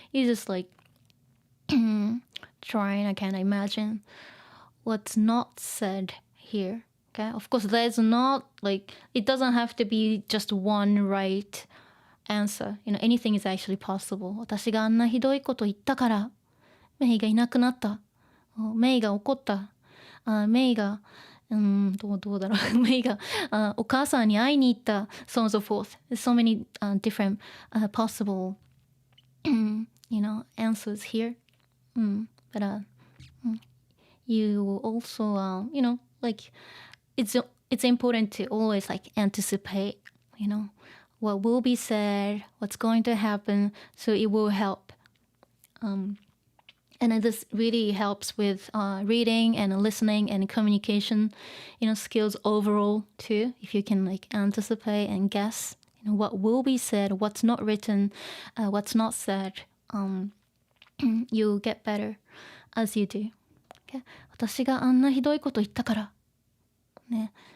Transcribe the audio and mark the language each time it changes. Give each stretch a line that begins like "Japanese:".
English: You just like trying, I can't imagine what's not said here. Okay? Of course, there's not like, it doesn't have to be just one right answer. Anything is actually possible.
Japanese: 私があんなひどいこと言ったから、メイがいなくなった。メイが怒った。メイが、どうだろう。メイが、お母さんに会いに行った。
English: So on so forth. There's so many different possible, answers here. But you also, like, it's important to always like anticipate, what will be said, what's going to happen, so it will help. And this really helps with reading and listening and communication, skills overall too. If you can like anticipate and guess, what will be said, what's not written, what's not said, you'll get better as you do. Okay?
Japanese: 私があんなひどいこと言ったから。ね。